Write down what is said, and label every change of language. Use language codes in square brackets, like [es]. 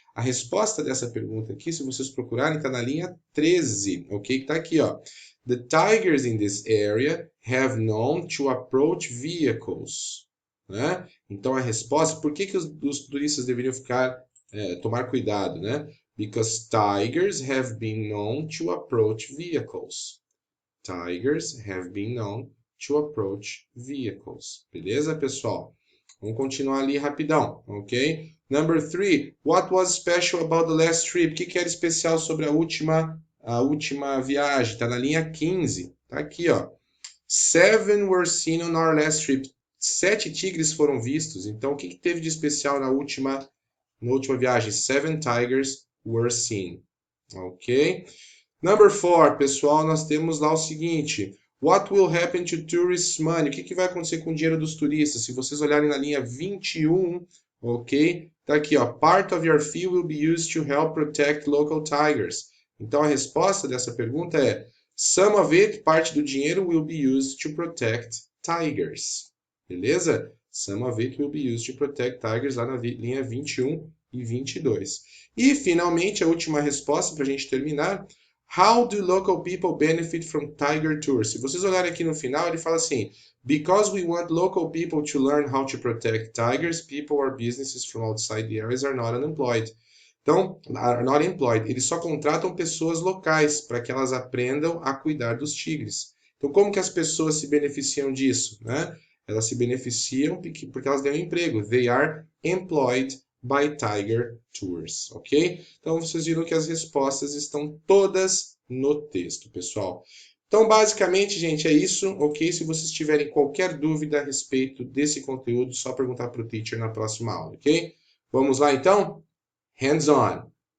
[pt] A resposta dessa pergunta aqui, se vocês procurarem, está na linha 13, ok? Está aqui, ó. [en] The tigers in this area have known to approach vehicles. [pt] Né? Então a resposta, por que os turistas deveriam tomar cuidado, né? [en] Because tigers have been known to approach vehicles. Tigers have been known to approach vehicles. [pt] Beleza, pessoal? Vamos continuar ali rapidão, ok? [en] Number 3. What was special about the last trip? [pt] O que era especial sobre a última viagem? Está na linha 15. Tá aqui, ó. [en] 7 were seen on our last trip. [pt] 7 tigres foram vistos. Então, o que teve de especial na última viagem? [en] 7 tigers were seen. Ok? [pt] Number 4, pessoal, nós temos lá o seguinte. [en] What will happen to tourists' money? [pt] O que vai acontecer com o dinheiro dos turistas? Se vocês olharem na linha 21, ok? Tá aqui, ó. [en] Part of your fee will be used to help protect local tigers. [pt] Então, a resposta dessa pergunta é [en] some of it, [pt] parte do dinheiro, [en] will be used to protect tigers. Beleza? Some of it will be used to protect tigers, [pt] lá na linha 21 e 22. E, finalmente, a última resposta para a gente terminar. [en] How do local people benefit from tiger tours? [pt] Se vocês olharem aqui no final, ele fala assim, [en] because we want local people to learn how to protect tigers, people or businesses from outside the areas are not unemployed. [pt] Então, [en] are not employed. [pt] Eles só contratam pessoas locais para que elas aprendam a cuidar dos tigres. Então, como que as pessoas se beneficiam disso, né? Elas se beneficiam porque elas ganham emprego. [en] They are employed by Tiger Tours, ok? [pt] Então, vocês viram que as respostas estão todas no texto, pessoal. Então, basicamente, gente, é isso, ok? Se vocês tiverem qualquer dúvida a respeito desse conteúdo, só perguntar para o teacher na próxima aula, ok? Vamos lá, então? Hands on!